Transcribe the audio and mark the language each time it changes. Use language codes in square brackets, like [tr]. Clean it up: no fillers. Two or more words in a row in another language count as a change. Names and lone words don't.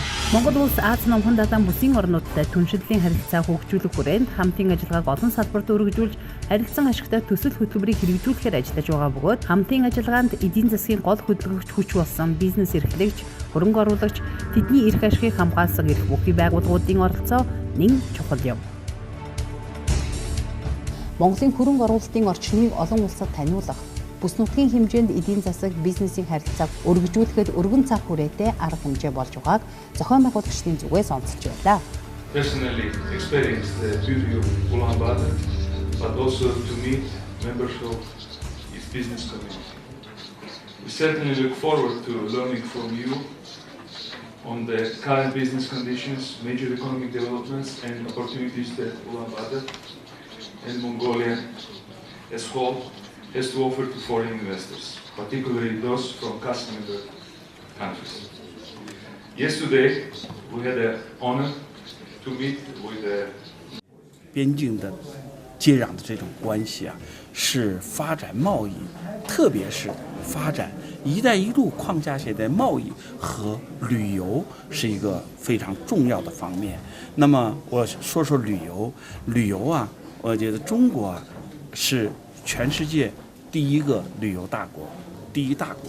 [mn] Монгол улс Аз номхон далайн бүсийн орнуудтай түншлэлийн харилцаа хөгжүүлэх хүрээнд хамтын ажиллагааг олон салбарт өргөжүүлж харилцан ашигтай төсөл хөтөлбөрийг хэрэгжүүлэхээр ажиллаж байгаа бөгөөд хамтын ажиллагаанд эдийн засгийн гол хөдөлгөгч хүч болсон бизнес эрхлэгч, хөрөнгө оруулагч, тэдний эрх ашигыг хамгаалсан эрх бүхий байгууллагуудын оролцоо нэн чухал юм. Монголын хөрөнгө оруулалтын орчныг олон улсад таниулах, бүс нутгийн хэмжээнд эдийн засаг, бизнесийн харилцааг өргөжүүлэхэд өргөн цаг хүрээтэй арга хэмжээ болж байгааг зохион байгуулагчдын зүгээс онцолж байлаа. [en] Personally experienced the beauty of Ulaanbaatar, but also to meet members of its business community. We certainly look forward to learning from you on the current business conditions, major economic developments and opportunities that Ulaanbaatar and Mongolia as whole has to offer to foreign investors, particularly those from cacci member countries. Yesterday, we had the honor to meet with the [zh] 边境的接壤的这种关系是发展贸易，特别是发展“一带一路”框架下的贸易和旅游是一个非常重要的方面。那么我说说旅游，我觉得中国是全世界第一个旅游大国，第一大国。